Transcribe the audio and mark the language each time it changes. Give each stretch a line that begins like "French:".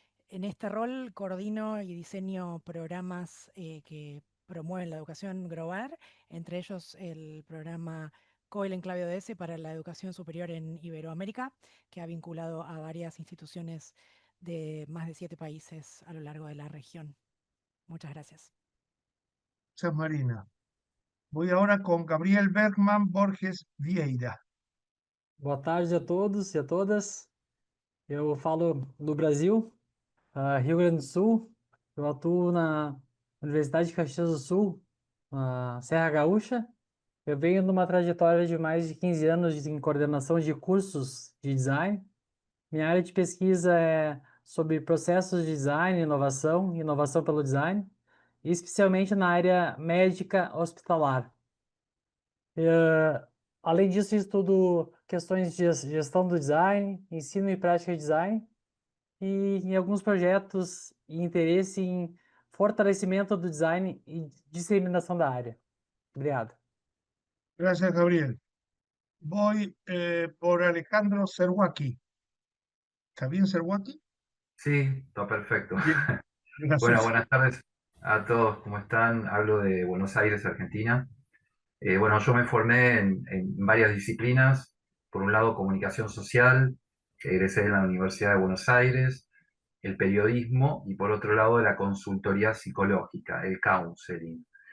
Spanish: En este rol coordino y diseño programas que promueven la educación global, entre ellos el programa COEL Enclave ODS para la educación superior en Iberoamérica, que ha vinculado a varias instituciones de más de 7 países a lo largo de la región. Muchas gracias. Gracias, Marina. Voy ahora con Gabriel Bergman Borges Vieira.
Portuguese: Boa tarde a todos e a todas. Eu falo do Brasil, Rio Grande do Sul. Eu atuo na Universidade de Caxias do Sul, na Serra Gaúcha. Eu venho de uma trajetória de mais de 15 anos em coordenação de cursos de design. Minha área de pesquisa é sobre processos de design, inovação pelo design, e especialmente na área médica hospitalar. Além disso, estudo questões de gestão do design, ensino e prática de design, e em alguns projetos e interesse em fortalecimento do design e disseminação da área. Obrigado.
Spanish: Gracias, Gabriel. Voy por Alejandro Serwaki. ¿Está bien, Serwaki? Sí, está perfecto. Bien, Bueno, gracias. buenas tardes a todos, ¿cómo están? Hablo de Buenos Aires, Argentina. Bueno, yo me formé en varias disciplinas. Por un lado, comunicación social, que egresé de la Universidad de Buenos Aires, el periodismo y por otro lado, la consultoría psicológica, el counseling.